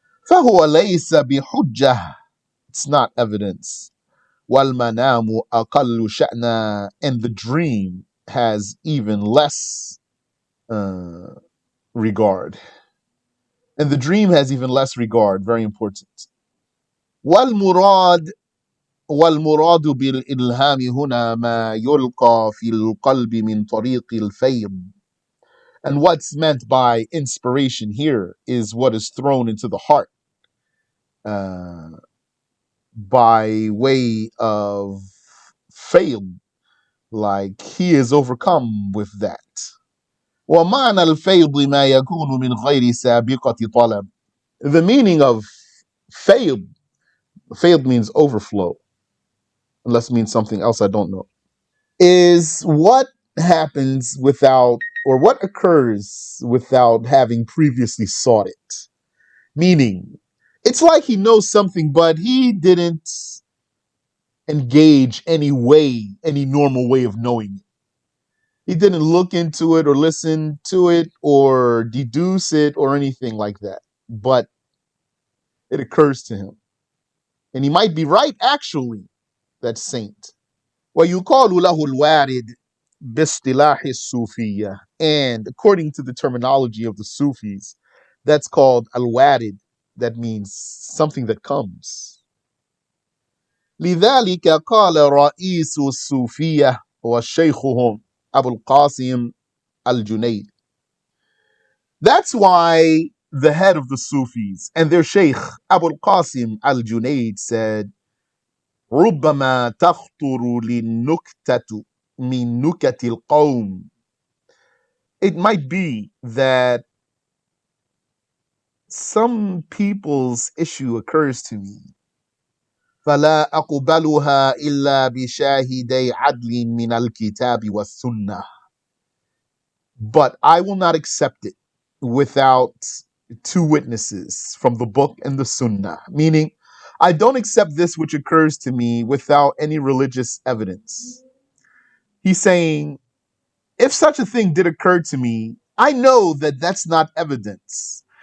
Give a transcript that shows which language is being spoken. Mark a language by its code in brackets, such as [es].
[ar] فهو ليس بحجة. [en] It's not evidence. [ar] وَالْمَنَامُ أَقَلُّ شَأْنًا. [en] And the dream has even less regard. And the dream has even less regard. Very important. [ar] وَالْمُرَادُ والمراد بالإلهام هنا ما يلقى في القلب من طريق الفيض. [en] And what's meant by inspiration here is what is thrown into the heart by way of fail, like he is overcome with that. [ar] ومعنى الفيض ما يكون من غير سابقة طلب. [en] The meaning of fail means overflow, unless it means something else I don't know, is what happens without, or what occurs without having previously sought it. Meaning, it's like he knows something, but he didn't engage any normal way of knowing it. He didn't look into it or listen to it or deduce it or anything like that. But it occurs to him. And he might be right, actually, that saint. [ar] وَيُقَالُ لَهُ الْوَارِدِ بِاصْطِلَاحِ الصُّوفِيَّةِ. [en] And according to the terminology of the Sufis, that's called al-warid. That means something that comes. [ar] لذلك قال رئيس الصوفية وشيخهم أبو القاسم al-Junayd. [en] That's why the head of the Sufis and their Shaykh Abu al-Qasim al-Junayd said, [ar] ربما تخطر للنكتة من نكت القوم. [en] It might be that some people's issue occurs to me. [ar] فلا أقبلها إلا بشاهدي عدل من الكتاب والسنة. [en] But I will not accept it without two witnesses from the book and the sunnah. Meaning, I don't accept this which occurs to me without any religious evidence. He's saying, if such a thing did occur to me, I know that that's not evidence.